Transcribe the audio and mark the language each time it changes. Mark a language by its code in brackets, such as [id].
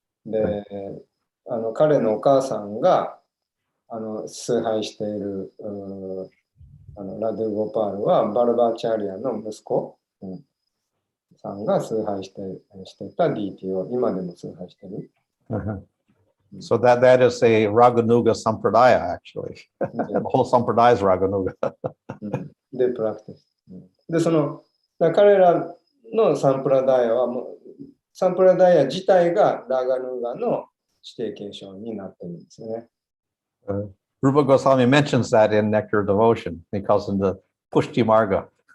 [ja] で、彼のお母さんが崇拝しているラドゥ・ゴパールはバルバーチャリアの息子、さんが崇拝していた DT を今でも崇拝している。 [en] So that is a Raganuga Sampradaya, actually. The whole Sampradaya is Raganuga. [ja] で、プラクティス。で、彼らのサンプラダイアはサンプラダイア自体がラガヌガの指定継承になってるんですよね。 [en] Rupa Goswami mentions that in Nectar Devotion. He calls them the Pushti Marga.